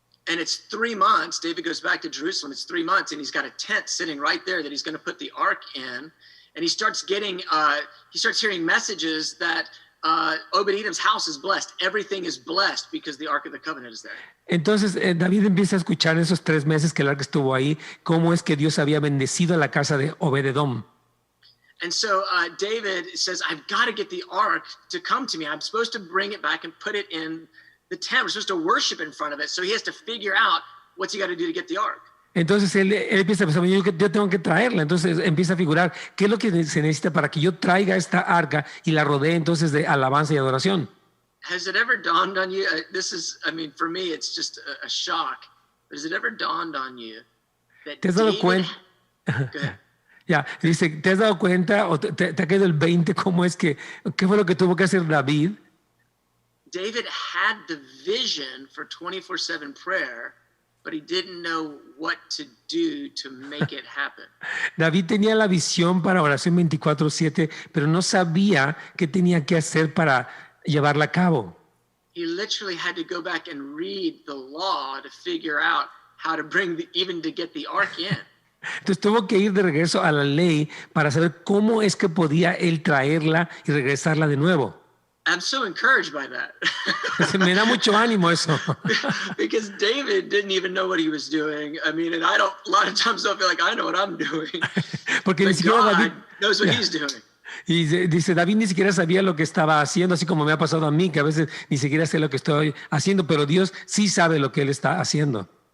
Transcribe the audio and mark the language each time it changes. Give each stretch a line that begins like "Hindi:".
English: And it's 3 months. David goes back to Jerusalem. It's 3 months, and he's got a tent sitting right there that he's going to put the ark in. And he starts hearing messages that Obed-Edom's house is blessed. Everything is blessed because the Ark of the Covenant is there.
Spanish: Entonces David empieza a escuchar en esos 3 meses que el arca estuvo ahí, cómo es que Dios había bendecido la casa de Obed-Edom.
English: And so David says, I've got to get the ark to come to me. I'm supposed to bring it back and put it in the tent. We're supposed to worship in front of it. So he has to figure out what's he got to do to get the ark.
Spanish: Entonces él empieza a pensar, yo tengo que traerla. Entonces empieza a figurar qué es lo que se necesita para que yo traiga esta arca y la rodee entonces de alabanza y adoración.
English: Has it ever dawned on you? For me, it's just a shock. But has it ever dawned on you that
Spanish: ¿Te has dado cuenta? Ya, dice, ¿te has dado cuenta o te ha caído el 20 cómo es qué fue lo que tuvo que hacer David?
English: David had the vision for 24/7 prayer, but he didn't know what to do to make it happen.
Spanish: David tenía la visión para oración 24/7, pero no sabía qué tenía que hacer para llevarla a cabo.
English: He literally had to go back and read the law to figure out how to even to get the ark in.
Spanish: Entonces tuvo que ir de regreso a la ley para saber cómo es que podía él traerla y regresarla de nuevo.
English: I'm so encouraged by that.
Spanish: Me da mucho ánimo eso.
English: Because David didn't even know what he was doing. I mean, and a lot of times I feel like I know what I'm doing.
Spanish: Porque
English: but
Spanish: ni siquiera
English: God
Spanish: David
English: knows what he's doing.
Spanish: Y dice, David ni siquiera sabía lo que estaba haciendo, así como me ha pasado a mí, que a veces ni siquiera sé lo que estoy haciendo, pero Dios sí sabe lo que él está haciendo.